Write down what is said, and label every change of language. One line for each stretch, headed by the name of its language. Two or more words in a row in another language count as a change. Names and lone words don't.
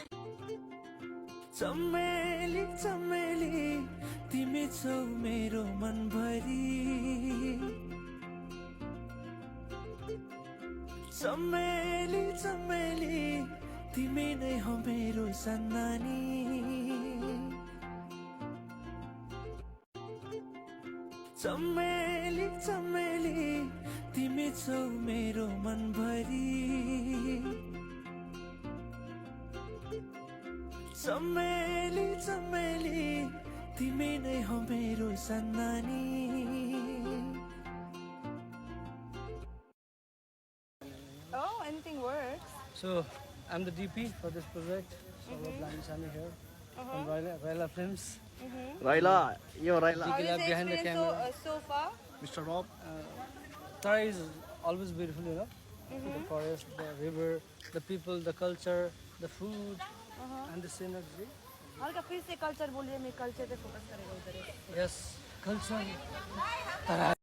Nepali: चमेली चमेली तिमी छौ मेरो मनभरि चमेली चमेली तिमी नै हो मेरो सन्नानी चमेली चमेली तिमी छौ मेरो मनभरि चमेली चमेली तिमी नै हो मेरो सन्नानी
English: Oh, anything works. So I'm the DP for this project. So Blind Sami here from Raila Films. Raila, yo Raila. How is the behind the experience camera. so far? Mr. Rob. Tara is always beautiful, you know. The forest, the river, the people, the culture, the food, and the synergy.
Hindi: हल्का फिर से कल्चर बोलिए मैं कल्चर पे फोकस करेगा उधर
English: Yes, culture.